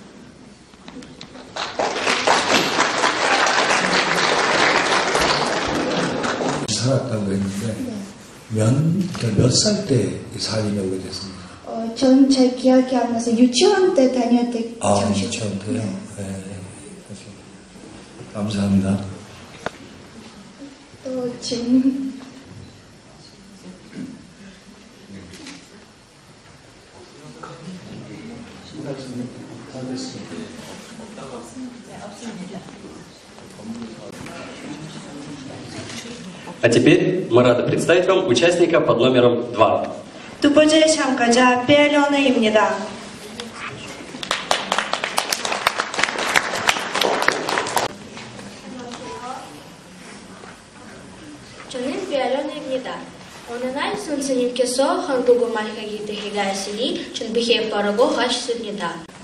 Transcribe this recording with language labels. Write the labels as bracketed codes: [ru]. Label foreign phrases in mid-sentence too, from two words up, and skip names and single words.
[ko] 살았다고 했는데 몇 살 때 살림에 오게 됐습니까? 전 제 기억이 안 나서 유치원 때 다닐 때. 유치원 때요? 네. 감사합니다. 또 질문. [ru] А теперь мы рады представить вам участника под номером 2. [ko] 두 번째 참가자 배련혜입니다. 저는 배련혜입니다. 어느 날 선생님께서 한국어만 하기 대회가 있으니 준비해보라고 하셨습니다.